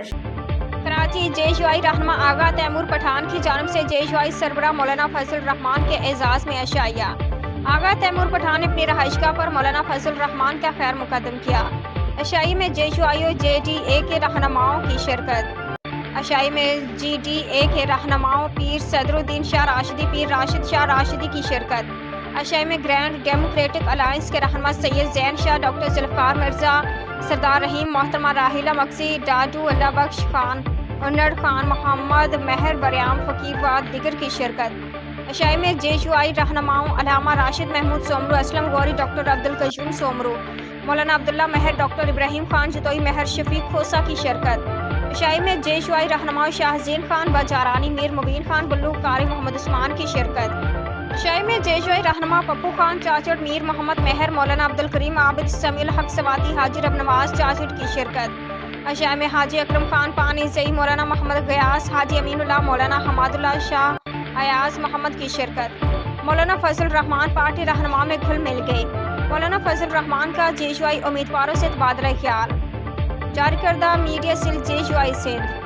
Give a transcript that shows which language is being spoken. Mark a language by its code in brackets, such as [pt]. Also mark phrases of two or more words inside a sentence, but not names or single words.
[ur] کراچی جے یو آئی رہنما آغا تیمور پٹھان کی جانب سے جے یو آئی سربراہ مولانا فضل رحمان کے اعزاز میں عشائیہ. آغا تیمور پٹھان نے اپنی رہائش گاہ پر مولانا فضل رحمان کا خیر مقدم کیا. عشائیے میں جے یو آئی اور JDA کے رہنماؤں کی شرکت. عشائیے میں GDA کے رہنماؤں پیر صدرالدین شاہ راشدی، پیر راشد شاہ راشدی کی شرکت. عشائیے میں گرینڈ ڈیموکریٹک الائنس کے رہنما سید زین شاہ، ڈاکٹر ذوالفقار مرزا, سردار رحیم، محترمہ راحیلہ مگسی، ڈاڈو اللہ بخش خان، انڑ خان، محمد مہر بریام فقیر و دیگر کی شرکت. عشائیے میں جے یو آئی رہنماؤں علامہ راشد محمود سومرو، اسلم غوری، ڈاکٹر عبدالقیوم سومرو، مولانا عبداللہ مہر، ڈاکٹر ابراہیم خان جتوئی مہر، شفیق کھوسہ کی شرکت. عشائیے میں جے یو آئی رہنما شاہ جین خان، بجارانی، میر مبین خان، بلو کاری، محمد عثمان کی شرکت. عشائیے میں جے یو آئی رہنما پپو خان چاچڑ، میر محمد مہر، مولانا عبدالکریم عابد، سمیع الحق سواتی، حاجی رب نواز چاچڑ کی شرکت. عشائیے میں حاجی اکرم خان پانیزئی، مولانا محمد غیاث، حاجی امین اللہ، مولانا حماداللہ شاہ ایاز محمد کی شرکت. مولانا فضل رحمان پارٹی رہنما میں گھل مل گئے۔ مولانا فضل رحمان کا جے یو آئی امیدواروں سے تبادلہ خیال. جاری کردہ [en] media cell [ur] جے یو آئی سندھ.